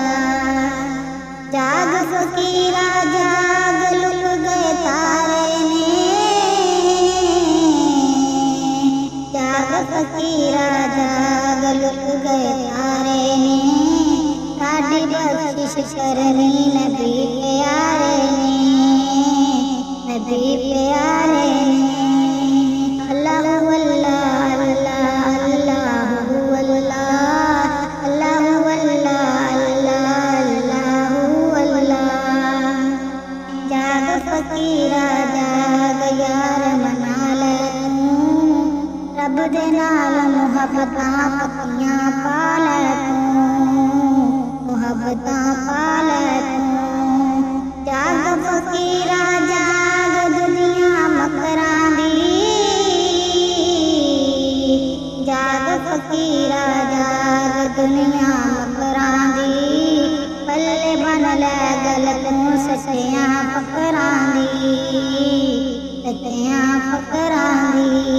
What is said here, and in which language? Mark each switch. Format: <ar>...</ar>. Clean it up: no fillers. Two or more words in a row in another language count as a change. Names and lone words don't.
<pa>ਜਾਗ ਫਕੀਰਾ ਜਾਗ ਲੁਕ ਗਏ ਤਾਰੇ ਨੇ ਜਾਗ ਫਕੀਰਾ ਜਾਗ ਲੁਕ ਗਏ ਤਾਰੇ ਨੇ ਸਾਡੀ ਬਖ਼ਸ਼ਿਸ਼ ਕਰਨੀ ਨਬੀ ਪਿਆਰੇ ਨੇ ਨਬੀ ਪਿਆਰੇ ਨੇ।</pa> <ar>اللهُ الله الله اللهُ الله اللهُ الله الله اللهُ الله.</ar> <pa>ਜਾਗ ਫਕੀਰਾ ਜਾਗ ਯਾਰ ਮਨਾ ਲੈ ਤੂੰ ਰੱਬ ਦੇ ਨਾਲ ਮੁਹੱਬਤਾਂ ਪੱਕੀਆਂ ਪਾ ਲੈ ਤੂੰ ਮੁਹੱਬਤਾਂ ਪਾ ਲੈ ਤੂੰ। ਜਾਗ ਫਕੀਰਾ ਜਾਗ ਦੁਨੀਆ ਮਕਰਾਂ ਦੀ ਜਾਗ ਫਕੀਰਾ ਜਾਗ ਦੁਨੀਆ ਮਕਰਾਂ ਦੀ ਪੱਲੇ ਬੰਨ੍ਹ ਲੈ ਗੱਲ ਤੂੰ ਸੱਚੀਆਂ ਫ਼ਕਰਾਂ ਦੀ ਸੱਚੀਆਂ ਫ਼ਕਰਾਂ ਦੀ।</pa>